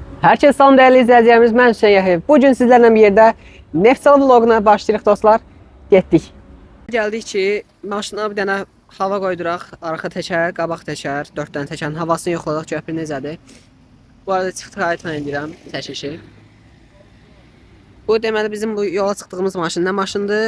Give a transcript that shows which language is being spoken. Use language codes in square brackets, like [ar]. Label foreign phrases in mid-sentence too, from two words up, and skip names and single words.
[tr] Herkese salam değerli izleyicilerimiz, ben Hüseyin Yahiyev. [az] Bugün sizlerle bir yerde Neftçala vloguna başlayırıq dostlar. Getdik. Geldik ki, maşına bir dənə hava qoyduraq. Arxa təkər, qabaq təkər, 4 dənə təkərin havasını yoxladıq, görək necədir. Bu arada çift qayıtla edirəm çəkişi. Bu deməli bizim bu yola çıxdığımız maşın nə maşındır?